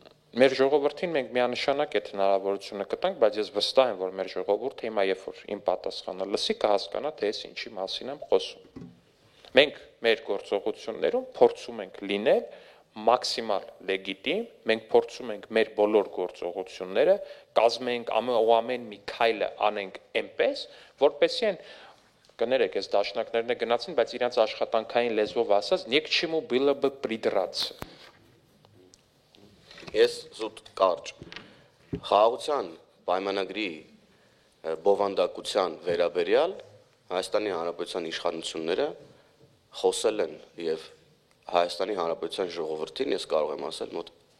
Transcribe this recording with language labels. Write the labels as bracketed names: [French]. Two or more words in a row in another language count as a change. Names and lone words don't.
[Armenian] Մեր ժողովրդին մենք միանշանակ այդ հնարավորությունը կտանք, բայց ես վստահ եմ, որ մեր ժողովուրդը հիմա երբ որ իմ պատասխանը լսի կհասկանա, թե ես ինչի մասին եմ խոսում։ Մենք մեր գործողություններում փորձում ենք լինել մաքսիմալ լեգիտիմ, մենք փորձում ենք մեր բոլոր գործողությունները կազմենք ամեն մի քայլը անենք այնպես, որպեսզի այն կներեք, այս դաշնակներն գնացին, բայց իրենց աշխատանքային լեզվով ասած, [Russian] «Ни к чему было бы придраться»։ [Armenian] Ես զուտ կարճ խաղաղության պայմանագրի բովանդակության վերաբերյալ Հայաստանի Հանրապետության իշխանությունները խոսել են եւ Հայաստանի Հանրապետության ժողովրդին ես կարող եմ ասել մոտ